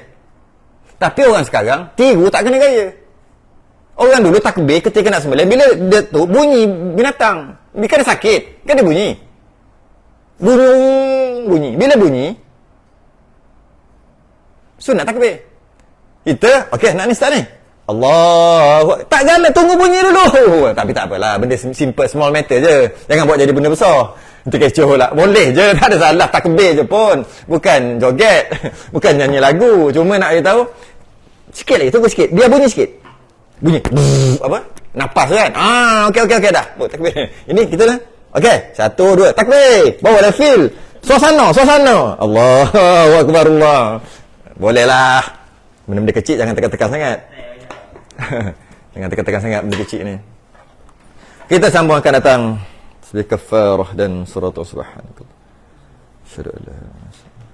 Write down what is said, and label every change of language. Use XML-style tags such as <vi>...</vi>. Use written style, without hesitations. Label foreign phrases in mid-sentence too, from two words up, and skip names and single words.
<ms>Tapi orang sekarang tiru tak kena gaya. Orang dulu takbir ketika nak sembelih, bila dia tu bunyi binatang, dia kan sakit, kan dia bunyi. Bunyi. Bila bunyi, sunat takbir. Kita, okey, nak ni start ni. Allah, tak galak, tunggu bunyi dulu. Tapi tak apalah, benda simple,</ms> <en>small matter</en> <ms>je. Jangan buat jadi benda besar. Itu kecoh lah. Boleh je, tak ada salah, takbir je pun. Bukan joget, bukan nyanyi lagu. Cuma nak beritahu, sikit lagi, tunggu sikit. Biar bunyi sikit. Bunyi. Apa? Napas kan? Okey dah. Takbir. Ini kita dah. Okey, 1, 2, takbir. Bawa dah feel. Suasana.</ms> <ar>الله أكبر الله.</ar> <ms>Bolehlah. Benda-benda kecil jangan tekan-tekan sangat. Jangan tekan-tekan sangat benda kecil ni. Kita sambung akan datang sedikit kafarah dan surah subhanakallah. Syada Allah.</ms>